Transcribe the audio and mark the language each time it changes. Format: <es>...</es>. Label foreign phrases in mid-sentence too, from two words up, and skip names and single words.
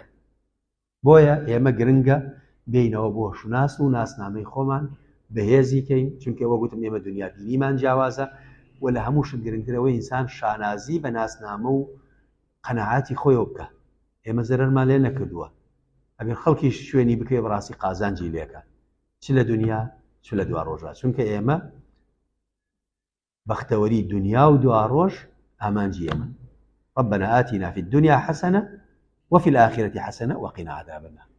<ckb>بۆیە ئێمە گرنگە بینەوە بۆ شوناس و ناسنامەی خۆمان بەهێزی کەین، چونکە ئەوە گوتم ئێمە دنیا بینیمان جیاوازە و لە هەمووشت گرنگترەوەی ئینسان شانازی بە ناسنامە و قەناعاتی خۆیەوە بکە. ئێمە زەرەرمان لێ نەکردووە، ئەگەر خەڵکیش شوێنی بکەی بەڕاستی قازانجی لێکە، چ لە دنیا چ لە دوا ڕۆژە، چونکە ئێمە بەختەوەری دنیا و دوا ڕۆژ ئامانجی ئێمە.</ckb> <ar>ربنا آتنا في الدنيا حسنة وفي الآخرة حسنة وقنا عذاب النار.</ar>